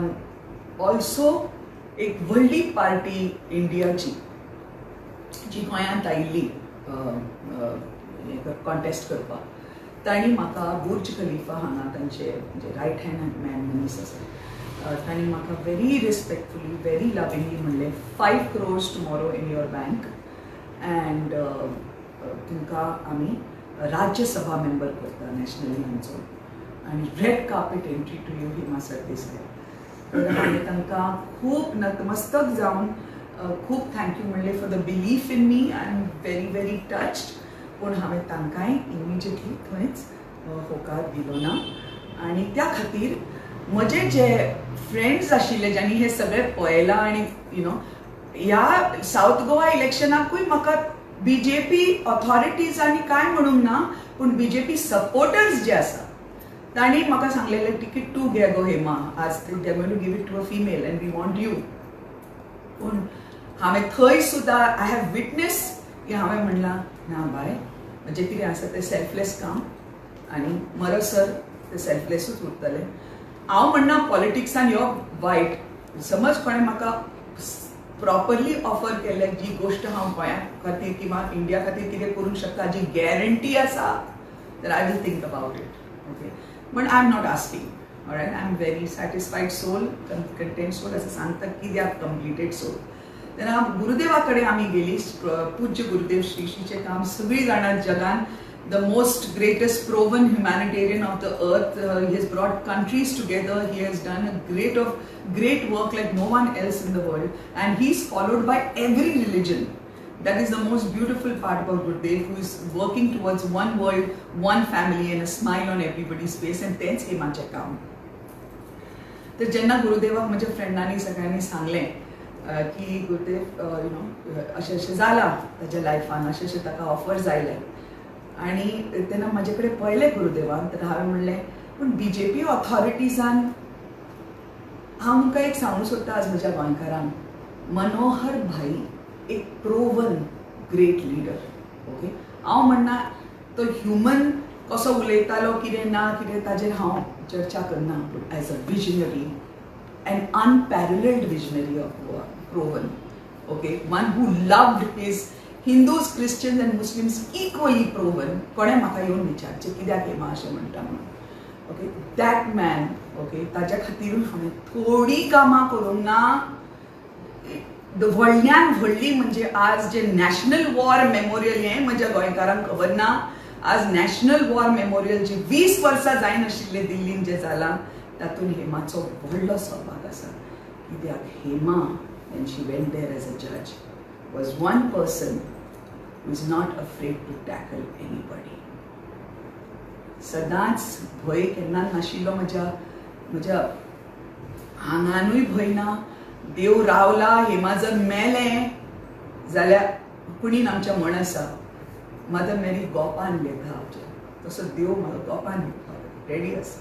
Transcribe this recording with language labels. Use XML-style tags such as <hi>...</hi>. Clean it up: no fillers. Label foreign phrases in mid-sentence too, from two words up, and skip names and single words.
<kok>ऑल्सो एक व्हडली पार्टी इंडियाची जी गोंयांत आयिल्ली कॉन्टेस्ट करपाक, तांणी म्हाका बुर्ज खलिफा हांगा तांचे म्हणजे</kok> <en>right hand man</en> <kok>मनीस आसा, तांणी म्हाका</kok> <en>very respectfully, very lovingly</en> <kok>म्हणलें</kok> <en>5 crores tomorrow in your bank and</en> <kok>तुमकां आमी राज्यसभा मेंबर करता नॅशनली आमचो, आनी</kok> <en>red carpet entry to you</en> <kok>हिमा सरदेसाय. तर हांवें तांकां खूब नतमस्तक जावन खूब थँक्यू म्हणलें</kok> <en>for the belief in me. I am very very touched.</en> <kok>पूण हांवें तांकांय इमिजिएटली थंयच होकार दिलो ना. आनी त्या खातीर म्हजे जे फ्रेंड्स आशिल्ले ज्यांनी हे सगळें पळयलां आनी ह्या सावथ गोवा इलेक्शनाकूय म्हाका BJP ऑथॉरिटीजांनी कांय म्हणूंक ना, पूण BJP सपोर्टर्स जे आसा तांणी म्हाका सांगलेलें टिकेट तूं घे गो हेमा, आज</kok> <en>they going to give it to a female and we want you.</en> <kok>पूण हांवें थंय सुद्दां</kok> <en>I have witness</en> <kok>की हांवें म्हणलां ना बाय, म्हणजे कितें आसा तें सेल्फलेस काम आनी मरसर तें सेल्फलेसूच उरतलें. हांव म्हणना पॉलिटिक्सान यो वायट, समज कोणें म्हाका प्रॉपरली ऑफर केलें जी गोश्ट हांव गोंया खातीर किंवा इंडिया खातीर कितें करूंक शकता जी गॅरंटी आसा, तर</kok> <en>I will think about it. Okay, but I am not asking. Alright, I am very satisfied soul, content soul</en> <kok>असं सांगता कित्याक</kok> <en>completed soul.</en> <kok>तेन्ना गुरुदेवा कडेन आमी गेली. पूज्य गुरुदेव श्री श्रीचें काम सगळीं जाणां जगान,</kok> <en>the most greatest proven humanitarian of the earth. He has brought countries together. He has done a great work like no one else in the world, and he is followed by every religion. That is the most beautiful part about Gurudev, who is working towards one world, one family, and a smile on everybody's face.</en> <kok>And तेंच हेमाचें काम. तर जेन्ना गुरुदेवाक म्हज्या फ्रेंडांनी सगळ्यांनी सांगलें की गुरुदेव अशें अशें जालां ताच्या लायफान, अशें अशें ताका ऑफर्स आयले, आनी तेन्ना म्हाजे कडेन पळयलें गुरुदेवान. तर हांवें म्हणलें पूण BJP ऑथॉरिटीजान, हांव तुमकां एक सांगूंक सोदता आज म्हज्या गोंयकारांक, मनोहर भाई एक</kok> <en>proven great leader.</en> <kok>ओके, हांव म्हणना तो ह्युमन कसो उलयतालो कितें ना कितें ताजेर हांव चर्चा करना,</kok> <en>But as a visionary an unparalleled visionary of Goa, proven. Okay, one who loved his Hindus, Christians and Muslims equally proven.</en> <kok>कोणे म्हाका येवन विचारचें कित्याक हेमा अशें म्हणटा म्हणून. ओके,</kok> <en>that man,</en> <kok>ओके, ताच्या खातीर हांवें थोडी कामां करूंक ना. व्हडल्यान व्हडली म्हणजे आज जे नॅशनल वॉर मेमोरियल हें म्हज्या गोंयकारांक खबर ना. आज नॅशनल वॉर मेमोरियल जे 20 वर्सां जायन आशिल्लें दिल्लीन जें जालां, तातूंत हेमाचो व्हडलो सहभाग आसा. कित्याक हेमा,</kok> <en>when she went there as a judge, was one person who is not afraid to tackle anybody.</en> <kok>सदांच भंय केन्ना नाशिल्लो म्हज्या हांगानूय भंय ना, देव रावला हेमा जर मेलें जाल्यार कुणीन आमच्या म्हण आसा मदर मेरी गोपान घेता आमच्या तसो देव म्हाका गोपान घेवपाक रेडी आसा.</kok>